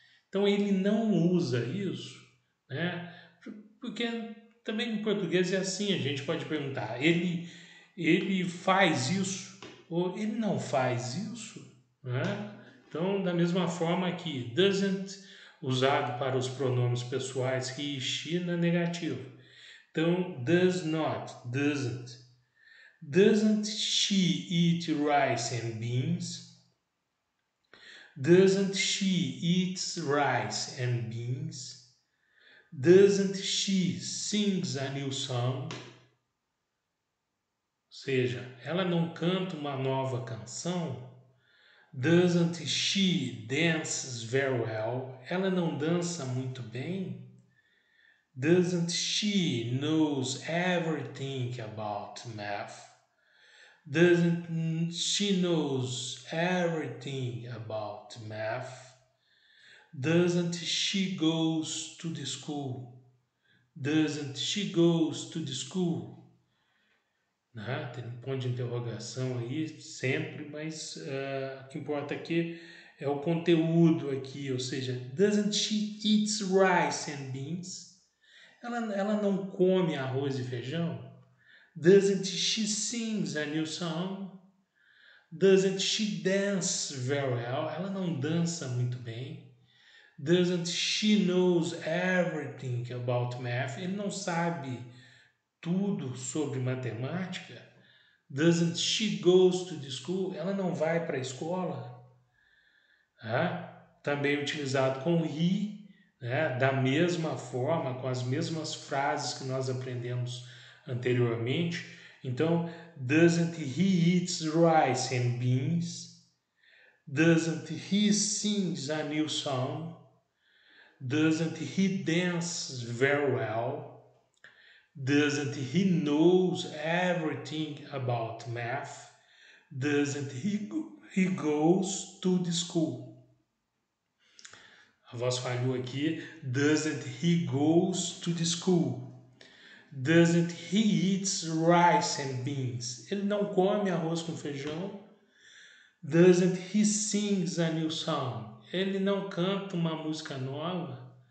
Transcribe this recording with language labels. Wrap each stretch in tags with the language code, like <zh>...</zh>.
<pt>Então ele não usa isso, né? Porque também no português é assim, a gente pode perguntar, ele faz isso ou ele não faz isso, né? Então, da mesma forma que doesn't, usado para os pronomes pessoais he e she na negativa. Então,</pt> <en>does not, doesn't. Doesn't she eat rice and beans? Doesn't she eat rice and beans? Doesn't she sings a new song?</en> <pt>Ou seja, ela não canta uma nova canção?</pt> <en>Doesn't she dances very well?</en> <pt>Ela não dança muito bem?</pt> <en>Doesn't she knows everything about math? Doesn't she knows everything about math? Doesn't she goes to the school? Doesn't she goes to the school?</en> <pt>Tem um ponto de interrogação aí sempre, mas o que importa aqui é o conteúdo aqui, ou seja,</pt> <en>doesn't she eats rice and beans?</en> <pt>Ela não come arroz e feijão?</pt> <en>Doesn't she sings a new song? Doesn't she dance very well?</en> <pt>Ela não dança muito bem.</pt> <en>Doesn't she knows everything about math?</en> <pt>Ele não sabe tudo sobre matemática.</pt> <en>Doesn't she goes to the school?</en> <pt>Ela não vai para a escola. Também utilizado com he, né? Da mesma forma, com as mesmas frases que nós aprendemos anteriormente. Então,</pt> <en>doesn't he eats rice and beans? Doesn't he sings a new song? Doesn't he dance very well? Doesn't he knows everything about math? Doesn't he goes to the school?</en> <pt>A voz falhou aqui.</pt> <en>Doesn't he goes to the school? Doesn't he eats rice and beans?</en> <pt>Ele não come arroz com feijão.</pt> <en>Doesn't he sings a new song?</en> <pt>Ele não canta uma música nova.</pt>